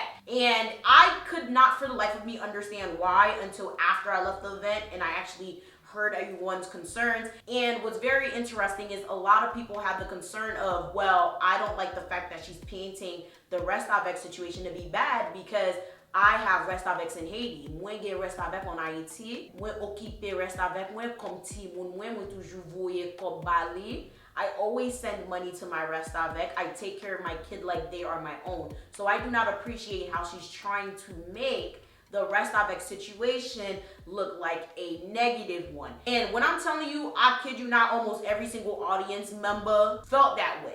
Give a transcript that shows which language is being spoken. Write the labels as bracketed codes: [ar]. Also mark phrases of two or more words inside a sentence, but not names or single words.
[en] And I could not for the life of me understand why until after I left the event and I actually heard everyone's concerns. And what's very interesting is a lot of people have the concern of, well, I don't like the fact that she's painting the Restavek situation to be bad because I have Restaveks in Haiti. [ht] Mwen gen Restavek en Haiti. Mwen okipe Restavek mwen kom ti moun mwen toujou voye kop bali. [en] I always send money to my Restavek. I take care of my kid like they are my own. So I do not appreciate how she's trying to make the Restavek situation look like a negative one. And when I'm telling you, I kid you not, almost every single audience member felt that way.